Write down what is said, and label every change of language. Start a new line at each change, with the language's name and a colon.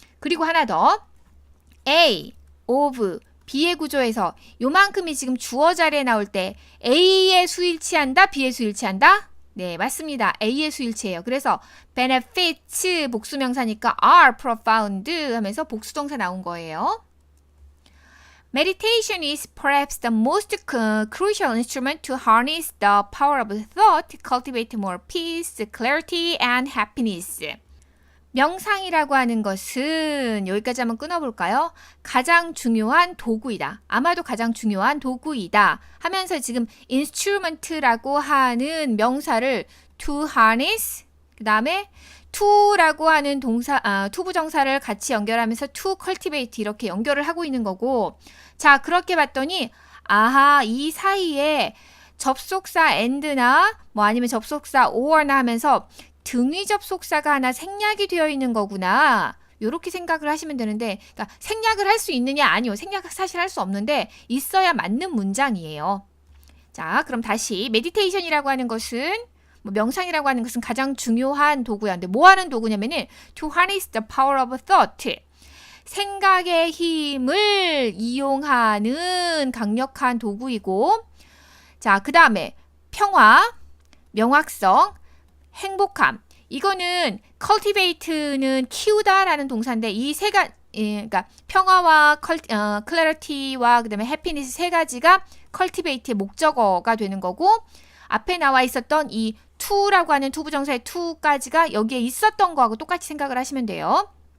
Korean: 그리고 하나 더 A, of, B의 구조에서 요만큼이 지금 주어 자리에 나올 때 A의 수일치한다, B의 수일치한다? 네, 맞습니다. A의 수일치예요. 그래서 benefits 복수명사니까
English: are profound
Korean: 하면서 복수동사 나온 거예요.
English: Meditation is perhaps the most crucial instrument to harness the power of thought, cultivate more peace, clarity, and happiness.
Korean: 명상이라고 하는 것은 여기까지 한번 끊어볼까요? 가장 중요한 도구이다. 아마도 가장 중요한 도구이다. 하면서 지금 instrument라고 하는 명사를 to harness, 그 다음에 to라고 하는 동사, 투부정사를 같이 연결하면서 to cultivate 이렇게 연결을 하고 있는 거고, 자, 그렇게 봤더니, 아하, 이 사이에 접속사 and나 뭐 아니면 접속사 or나 하면서 등위 접속사가 하나 생략이 되어 있는 거구나. 요렇게 생각을 하시면 되는데, 그러니까 생략을 할 수 있느냐? 아니요. 생략 사실 할 수 없는데 있어야 맞는 문장이에요. 자, 그럼 다시 meditation이라고 하는 것은 뭐 명상이라고 하는 것은 가장 중요한 도구야. 근데 뭐 하는 도구냐면은
English: to harness the power of thought.
Korean: 생각의 힘을 이용하는 강력한 도구이고, 자, 그 다음에 평화, 명확성, 행복함. 이거는 cultivate는 키우다라는 동사인데 이 세 가지, 그러니까 평화와 clarity와 그다음에 happiness 세 가지가 cultivate의 목적어가 되는 거고, 앞에 나와 있었던 이 to라고 하는 투부정사의 to까지가 여기에 있었던 거하고 똑같이 생각을 하시면 돼요.